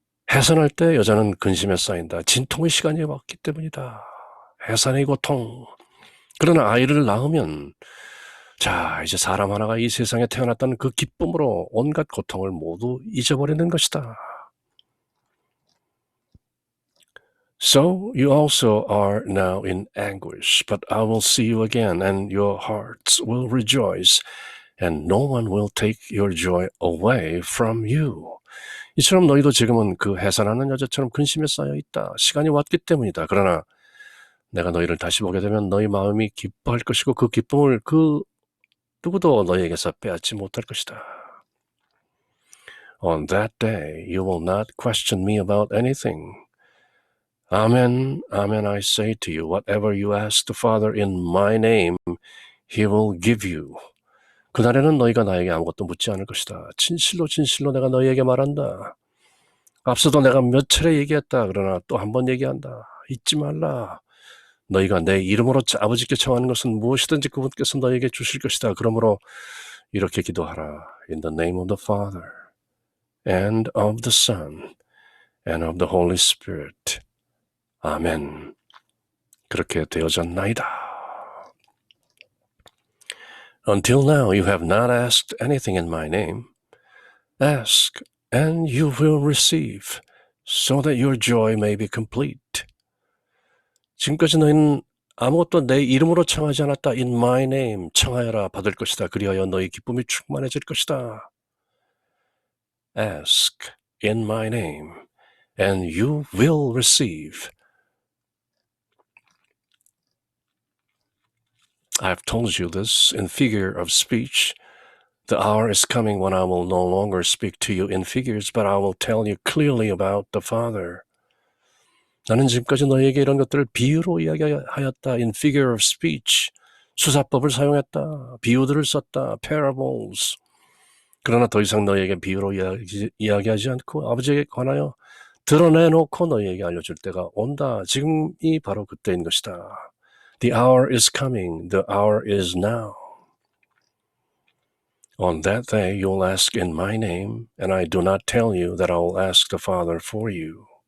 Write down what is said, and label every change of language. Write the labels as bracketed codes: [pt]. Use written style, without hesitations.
[ko] 해산할 때 여자는 근심에 쌓인다. 진통의 시간이 왔기 때문이다. 해산의 고통. 그러나 아이를 낳으면 자, 이제 사람 하나가 이 세상에 태어났다는 그 기쁨으로 온갖 고통을 모두 잊어버리는 것이다. [en] So you also are now in anguish, but I will see you again, and your hearts will rejoice, and no one will take your joy away from you. [ko] 이처럼 너희도 지금은 그 해산하는 여자처럼 근심에 쌓여 있다. 시간이 왔기 때문이다. 그러나 내가 너희를 다시 보게 되면 너희 마음이 기뻐할 것이고 그 기쁨을 그 누구도 너희에게서 빼앗지 못할 것이다. [en] On that day you will not question me about anything. Amen, amen, I say to you, whatever you ask the Father in my name, he will give you. [ko] 그날에는 너희가 나에게 아무것도 묻지 않을 것이다. 진실로 진실로 내가 너희에게 말한다. 앞서도 내가 몇 차례 얘기했다. 그러나 또 한 번 얘기한다. 잊지 말라. 너희가 내 이름으로 아버지께 청하는 것은 무엇이든지 그분께서 너희에게 주실 것이다. 그러므로 이렇게 기도하라. [en] In the name of the Father, and of the Son, and of the Holy Spirit. [ko] 아멘. 그렇게 되어졌나이다. [en] Until now you have not asked anything in my name. Ask, and you will receive, so that your joy may be complete. [ko] 지금까지 너희는 아무것도 내 이름으로 청하지 않았다. [en] In my name [ko] 청하여라 받을 것이다. 그리하여 너희 기쁨이 충만해질 것이다. [en] Ask in my name, and you will receive. I've told you this in figure of speech. The hour is coming when I will no longer speak to you in figures, but I will tell you clearly about the Father. [ko] 나는 지금까지 너희에게 이런 것들을 비유로 이야기하였다. [en] In figure of speech. [ko] 수사법을 사용했다. 비유들을 썼다. [en] parables. [ko] 그러나 더 이상 너희에게 비유로 이야기하지 않고 아버지에게 관하여 드러내놓고 너희에게 알려줄 때가 온다. 지금이 바로 그때인 것이다. [en] The hour is coming. The hour is now. On that day you'll ask in my name, and I do not tell you that I will ask the Father for you.